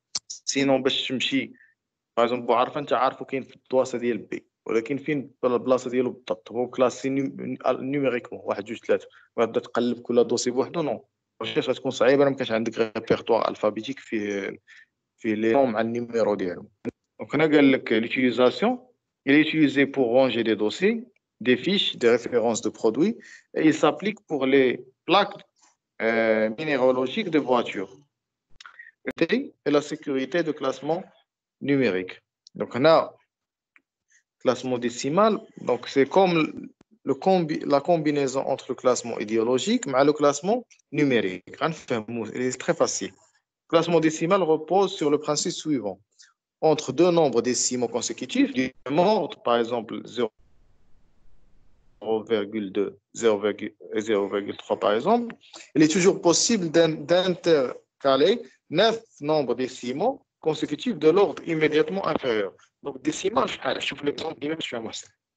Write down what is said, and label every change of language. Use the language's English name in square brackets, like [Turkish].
[Arabic] سينون باش تمشي باغ بوعرفه انت عارفو كاين في الدواسه ديال بي، ولكن فين البلاصه ديالو بالضبط، هو كلاسي نيميريكمون 1 2 3، وغتبدا تقلب كل دوسي بوحدو. نو الريشيرش غتكون صعيبه، ما كانش عندك ريبرتوار الفابيتيك فيه لي نوم مع النيميرو ديالهم. دونك هنا قال لك [French] l'utilisation il est utilisé pour ranger des dossiers, des fiches, des références de produits, et il s'applique pour les plaques minéralogiques de voitures et la sécurité de classement numérique. Donc on a classement décimal, donc c'est comme la combinaison entre le classement idéologique et le classement numérique. C'est très facile. Le classement décimal repose sur le principe suivant: entre deux nombres décimaux consécutifs du même ordre, par exemple 0,2, 0,3 par exemple, il est toujours possible d'intercaler 9 nombres décimaux consécutifs de l'ordre immédiatement inférieur. Donc décimal [Arabic] شحال؟ شوف l'exemple ديما باش فهموا أحسن.